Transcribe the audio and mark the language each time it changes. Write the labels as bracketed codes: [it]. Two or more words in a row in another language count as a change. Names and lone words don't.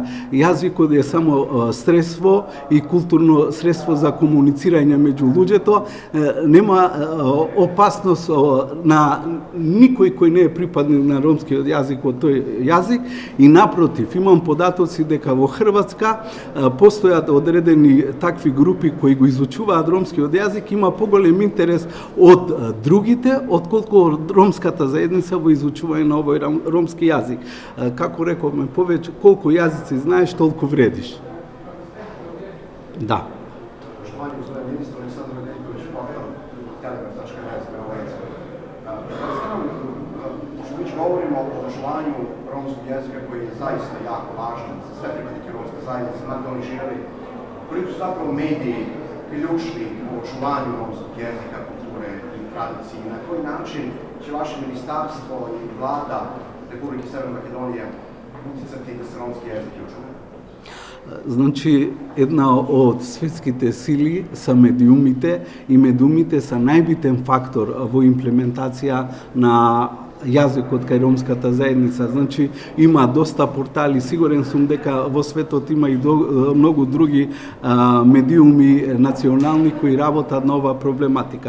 [mk] Јазикот е само средство и културно средство за комуницирање меѓу луѓето, нема опасност на никој кој не е припадник на ромскиот јазик од тој јазик и напротив, имам податоци дека во Хрватска постојат одредени такви групи кои го изучуваат ромскиот јазик, има поголем интерес од другите, отколку од ромската заедница во изучување на овој ромски јазик. Како рековме, повеќе колку јазици знаеш, толку вредиш. Да. [sr] Poštovani gospodine ministre, Aleksandar Nedeljković, portal telegraf.rs, pošto već govorimo o očuvanju romskog jezika koji je zaista jako važan za sve pripadnike romske zajednice, makar oni živeli, koliko su zapravo mediji ključni u očuvanju romskog jezika, kulture i tradicije i na koji način će vaše ministarstvo i vlada Republike Severne Makedonije uticati da se romski jezik očuva? [mk] Значи, една од светските сили са медиумите и медиумите са најбитен фактор во имплементација на јазикот кај ромската заедница. Значи, има доста портали, сигурен сум дека во светот има и многу други медиуми национални кои работат на оваа проблематика.